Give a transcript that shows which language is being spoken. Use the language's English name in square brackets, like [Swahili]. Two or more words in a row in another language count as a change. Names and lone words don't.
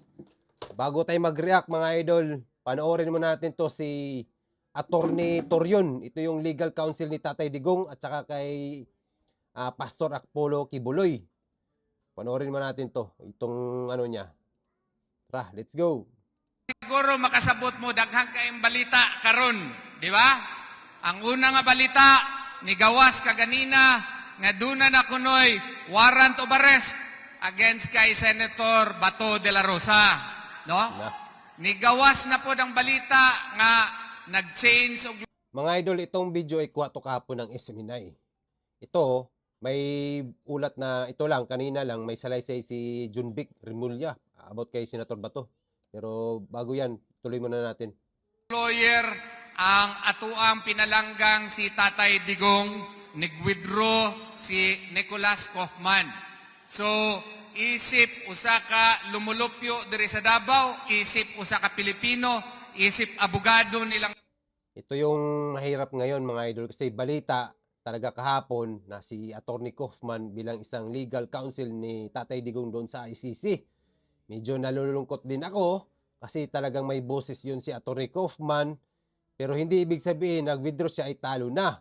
[Filipino] Bago tayo mag-react mga idol, panoorin mo natin to si Attorney Torion. Ito yung [English] legal counsel [Filipino] ni Tatay Digong at saka kay Pastor Apollo Kibuloy. Panoorin mo natin to, itong ano niya. Tara, [English] let's go. [Cebuano] Siguro makasabot mo daghang kayong balita karon, di ba? Ang una nga balita ni gawas kaganina nga duna na kunoy [English] warrant of arrest [Cebuano] against kay Senator Bato de la Rosa, no? Ni gawas na po ang balita nga nag-change og [Filipino] Mga idol, itong video ay kuha to kahapon ng SMNI. Ito, may ulat na ito lang, kanina lang, may salaysay si Junvic Remulla about kay Senator Bato. Pero bago yan, tuloy muna natin. [Cebuano] lawyer ang atuang pinalanggang si Tatay Digong, nag-withdraw si Nicholas Kaufman. So, isip usa ka lumulupyo diri sa Davao, isip usa ka Pilipino, isip abogado nilang [Filipino] Ito yung mahirap ngayon mga idol kasi balita talaga kahapon na si Attorney Kaufman bilang isang [English] legal counsel [Filipino] ni Tatay Digong doon sa ICC. Medyo nalulungkot din ako kasi talagang may boses yun si Attorney Kaufman, pero hindi ibig sabihin nag-withdraw siya ay talo na.